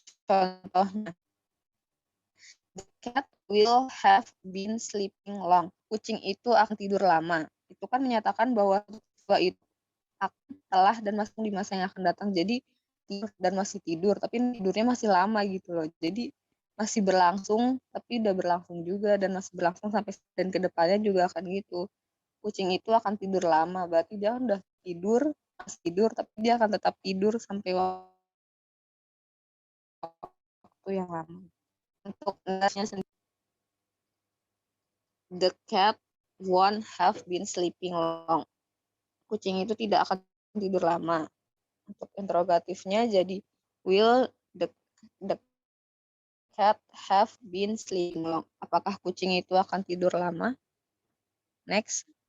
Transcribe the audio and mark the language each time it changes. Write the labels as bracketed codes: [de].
[en] Contohnya, the cat will have been sleeping long. [id] Kucing itu akan tidur lama. Itu kan menyatakan bahwa itu akan, telah, dan masih di masa yang akan datang. Jadi tidur dan masih tidur, tapi tidurnya masih lama gitu loh. Jadi masih berlangsung, tapi udah berlangsung juga, dan masih berlangsung sampai dan kedepannya juga akan gitu. Kucing itu akan tidur lama, berarti dia udah tidur, masih tidur, tapi dia akan tetap tidur sampai waktu yang lama. Untuk nextnya sendiri, [en] the cat won't have been sleeping long. [id] Kucing itu tidak akan tidur lama. Untuk interrogatifnya jadi [en] will the cat have been sleeping long? [id] Apakah kucing itu akan tidur lama? Next.